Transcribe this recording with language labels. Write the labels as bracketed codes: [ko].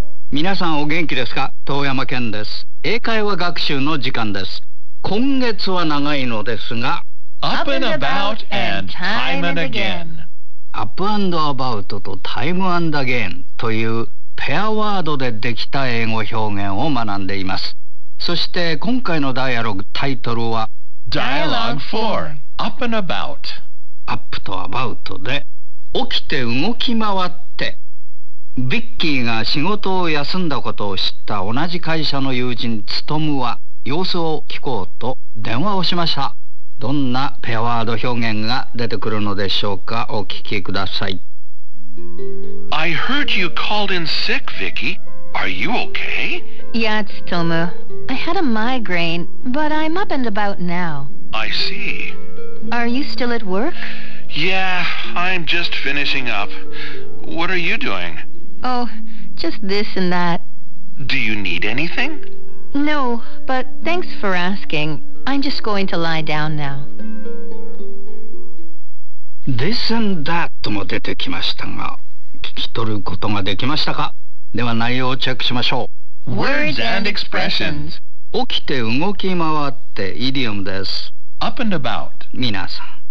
[ja] みなさんお元気ですか？遠山健です。英会話学習の時間です。今月は長いのですが、 [en] Up and about and time and again. [ja] アップアンドアバウトとタイムアンドアゲインというペアワードでできた英語表現を学んでいます。そして今回のダイアログタイトルは [en] Dialogue 4 Up and About。 [ja] アップとアバウトで起きて動き回って、ビッキーが仕事を休んだことを知った同じ会社の友人ツトムは様子を聞こうと電話をしました。どんなペアワード表現が出てくるのでしょうか。お聞きください。 [en] I heard you called in sick, Vicky. Are you okay? Yeah, it's Tomu. I had a migraine, but I'm up and about now. I see. Are you still at work? Yeah, I'm just finishing up. What are you doing? Oh, just this and that. Do you need anything? No, but thanks for asking. I'm just going to lie down now. This and that [ja] も出てきましたが、聞き取ることができましたか？では内容をチェックしましょう。 [en] Words and expressions. [ja] 起きて動き回ってイディオムです。 [en] Up and about. [ja] 皆さん。